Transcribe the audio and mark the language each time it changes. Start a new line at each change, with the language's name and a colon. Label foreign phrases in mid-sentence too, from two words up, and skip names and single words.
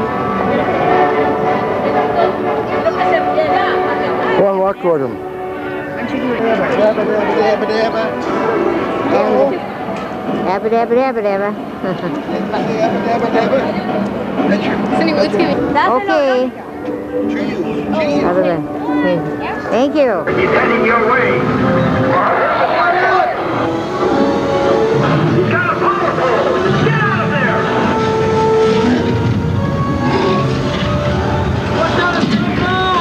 English: Go on, walk toward him. Dabba, dabba, dabba, dabba. Oh. Dabba, dabba, dabba, dabba. Dabba, dabba, dabba. Okay. Other way. Okay. Thank you. He's heading your way. He's got a power pole. Get out of there. Watch out, it's gonna go.